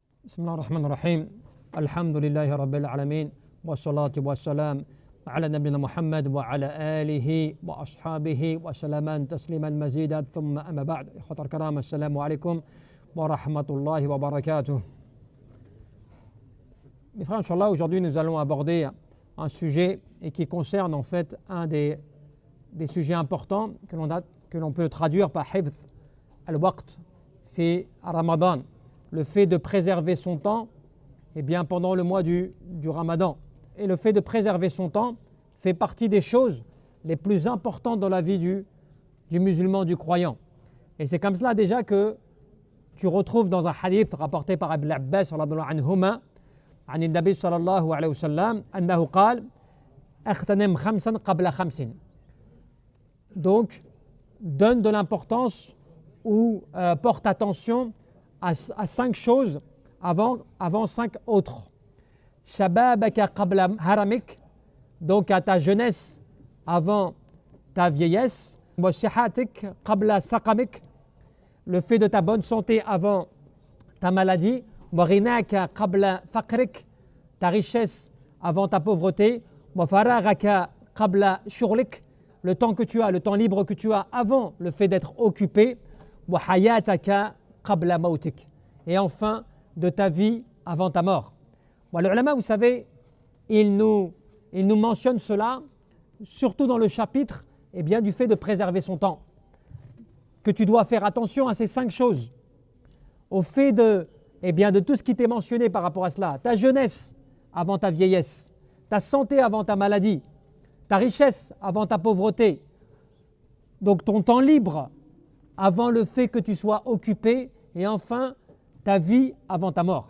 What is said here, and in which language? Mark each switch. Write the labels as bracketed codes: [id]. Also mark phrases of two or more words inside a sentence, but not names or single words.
[ar] بسم الله الرحمن الرحيم الحمد لله رب العالمين والصلاة والسلام على نبينا محمد وعلى آله وأصحابه وسلم تسليما مزيدا ثم أما بعد إخوة الكرام السلام عليكم ورحمة الله وبركاته. [fr] Mes frères, Inch'Allah, aujourd'hui nous allons aborder un sujet et qui concerne en fait un des sujets importants que l'on peut traduire par [ar] حفظ الوقت في رمضان, [fr] le fait de préserver son temps pendant le mois du Ramadan. Et le fait de préserver son temps fait partie des choses les plus importantes dans la vie du musulman, du croyant. Et c'est comme cela déjà que tu retrouves dans un hadith rapporté par Ibn Abbas [ar] رضي الله عنهما عن النبي صلى الله عليه وسلم أنه قال اغتنم خمسا قبل خمس. [fr] Donc donne de l'importance ou porte attention à 5 choses avant 5 autres. [ar] شبابك قبل هرمك, [fr] donc à ta jeunesse avant ta vieillesse. [ar] وصحتك قبل سقمك, [fr] le fait de ta bonne santé avant ta maladie. [ar] وغناك قبل فقرك, [fr] ta richesse avant ta pauvreté. [ar] وفراغك قبل شغلك, [fr] le temps que tu as, le temps libre que tu as avant le fait d'être occupé. [ar] وحياتك قبل موتك, [fr] et enfin de ta vie avant ta mort. Bon, les ulama, vous savez, ils nous mentionnent cela surtout dans le chapitre du fait de préserver son temps, que tu dois faire attention à ces 5 choses, au fait de tout ce qui t'est mentionné par rapport à cela: ta jeunesse avant ta vieillesse, ta santé avant ta maladie, ta richesse avant ta pauvreté, donc ton temps libre avant le fait que tu sois occupé, et enfin ta vie avant ta mort.